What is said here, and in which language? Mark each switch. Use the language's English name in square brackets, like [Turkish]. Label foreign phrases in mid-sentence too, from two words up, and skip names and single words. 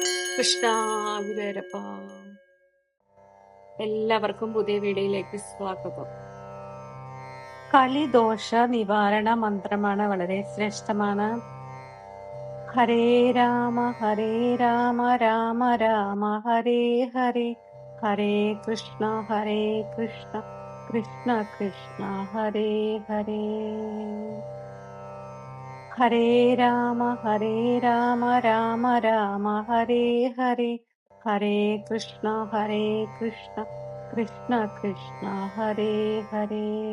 [Malayalam] കൃഷ്ണ ഗുരുവായൂരപ്പ. എല്ലാവർക്കും പുതിയ വീഡിയോയിലേക്ക് സ്വാഗതം. കലിദോഷ നിവാരണ മന്ത്രമാണ്, വളരെ ശ്രേഷ്ഠമാണ്. ഹരേ രാമ രാമ രാമ ഹരേ ഹരേ, ഹരേ കൃഷ്ണ കൃഷ്ണ കൃഷ്ണ ഹരേ ഹരേ. ഹരേ രാമ രാമ രാമ ഹരേ ഹരേ, ഹരേ കൃഷ്ണ കൃഷ്ണ കൃഷ്ണ ഹരേ ഹരേ.